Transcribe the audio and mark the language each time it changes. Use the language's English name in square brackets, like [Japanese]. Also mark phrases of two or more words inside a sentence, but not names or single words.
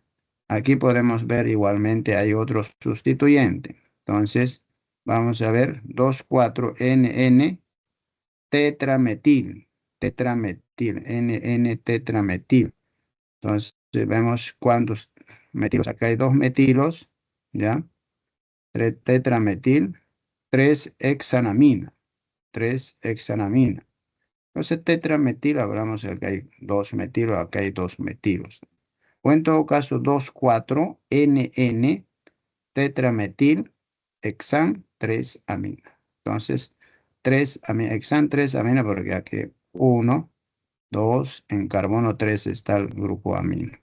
[Spanish] Aquí podemos ver igualmente hay otro sustituyente. Entonces, vamos a ver 2,4-NN tetrametil, NN-tetrametil. Entonces, vemos cuántos metilos. Acá hay 2 metilos, ¿ya? Tetrametil, 3-hexanamina, 3-hexanamina. Entonces, tetrametil, hablamos de que hay 2 metilos, acá hay 2 metilos. O en todo caso, 2,4-NN tetrametil hexan 3-amina. Entonces, 3-amina, hexan 3-amina, porque aquí 1, 2, en carbono 3 está el grupo amino.